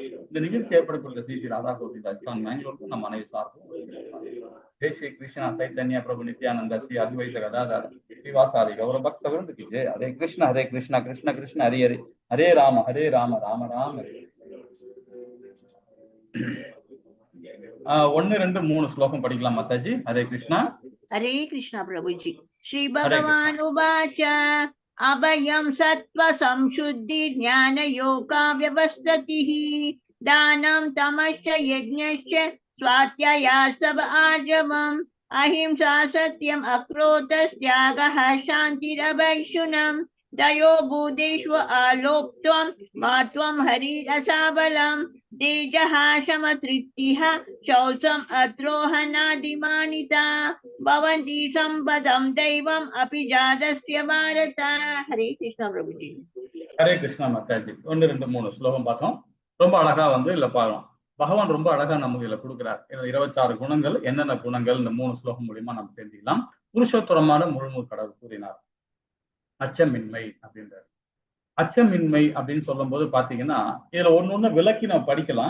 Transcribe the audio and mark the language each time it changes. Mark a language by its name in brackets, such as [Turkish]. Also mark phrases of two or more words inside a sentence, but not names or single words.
[Tamil] இந்த நிகழ்ச்சி ஏற்படக்கூடிய ஸ்ரீ ராதா கோவிந்த் இஸ்கான் பெங்களூருக்கு நம்ம அனைவரும் சார்பும் ஜெய் ஸ்ரீ கிருஷ்ணா சைத்தன்யா பிரபு நித்யானந்த ஸ்ரீ அத்வைத கதாதார ஸ்ரீவாசாரி கௌரவ பக்த விருந்துக்கு ஜெய். ஹரே கிருஷ்ணா கிருஷ்ண கிருஷ்ண ஹரி ஹரி, ஹரே ராம ராம ராம ஹரே. 1, 2, 3 ஸ்லோகம் படிக்கலாம் மாதாஜி. ஹரே கிருஷ்ணா. [Hindi] हरे कृष्णा प्रभु जी। [Sanskrit] श्री भगवान उवाच अभयं सत्त्व संशुद्धि ज्ञान योगा व्यवस्थितिः दानं तमश्च यज्ञश्च स्वाध्याया सब आर्जवम् अहिंसा सत्यम् अक्रोधस्त्यागः शान्तिरभैषुनम् दयो भूतेष्व आलोप्त्वं मात्वं हरिरसाबलं तेजः शमतृप्तिः शौचम् अद्रोहणादिमानिता भवन्ति सम्पदं दैवम् अपि जातस्य भारत। [Hindi] हरे कृष्णा प्रभु जी। [Tamil] ஹரே கிருஷ்ணா மாதாஜி. 1, 2, 3 ஸ்லோகம் பார்த்தோம். ரொம்ப அழகா வந்து இல்ல பாருங்க, பகவான் ரொம்ப அழகா நமக்கு இதுல கொடுக்குறார். 26 குணங்கள் என்னென்ன குணங்கள் இந்த 3 ஸ்லோகம் மூலியமா நம்ம தெரிஞ்சுக்கலாம். புருஷோத்தரமான முழுமுதற் கடவுள் கூறினார் அச்சமின்மை அப்படின்றாரு. அச்சமின்மை அப்படின்னு சொல்லும் போது பாத்தீங்கன்னா இதுல ஒண்ணு விளக்கி நம்ம படிக்கலாம்.